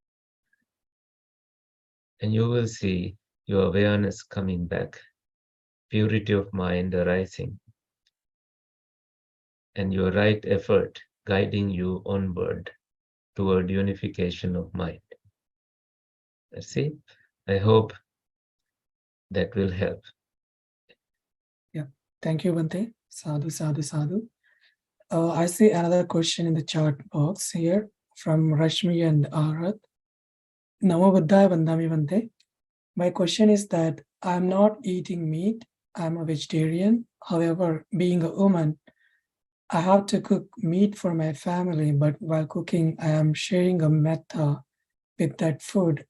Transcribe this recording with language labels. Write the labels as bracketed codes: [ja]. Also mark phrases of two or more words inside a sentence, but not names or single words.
[en] And you will see your awareness coming back, purity of mind arising, and your right effort guiding you onward toward unification of mind. See, I hope that will help. Yeah. Thank you, [pi] Bante. Sadhu, sadhu, sadhu. [en] I see another question in the chat box here from Rashmi and Arat. [pi] Namo Buddhaya Vandami Bante. [en] My question is that I'm not eating meat. I'm a vegetarian. However, being a woman, I have to cook meat for my family, but while cooking, I am sharing a metta with that food.